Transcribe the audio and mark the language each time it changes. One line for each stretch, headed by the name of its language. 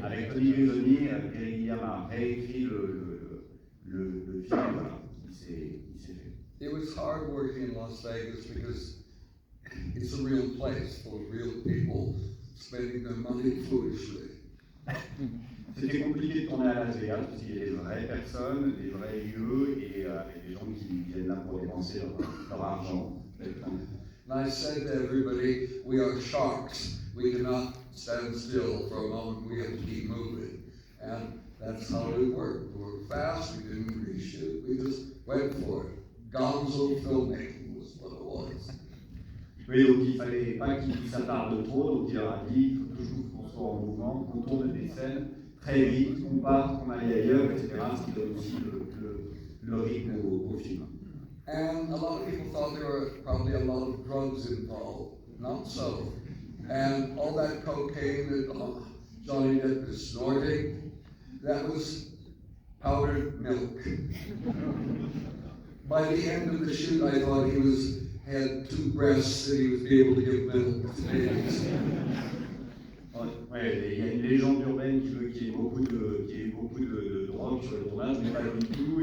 French: Avec Tony Rizzoli, Terry Gilliam a réécrit le film. Voilà, il s'est fait.
English: It was hard working in Las Vegas because it's a real place full of real people spending their money foolishly.
French: C'était compliqué de tourner à Las Vegas parce qu'il y a des vraies personnes, des vrais lieux et des gens qui viennent là pour dépenser leur argent.
English: And I said to everybody, we are sharks. We cannot stand still for a moment. We have to keep moving. And that's how we worked. We were fast. We didn't reshoot. We just went for it. Gonzo filmmaking was what it was.
French: Oui, donc il ne fallait pas qu'il s'attarde trop, donc il leur a dit, il faut toujours qu'on soit en mouvement, qu'on tourne des scènes très vite, qu'on parte, qu'on aille ailleurs, etc., ce qui donne aussi le rythme au film.
English: And a lot of people thought there were probably a lot of drugs involved. Not so. And all that cocaine that Johnny Depp is snorting, that was powdered milk. By the end of the shoot, I thought he had two breasts and he was able to give milk to babies.
French: Ouais, il y a une légende urbaine qui veut qu'il y ait beaucoup de drogue sur le tournage, mais pas du tout.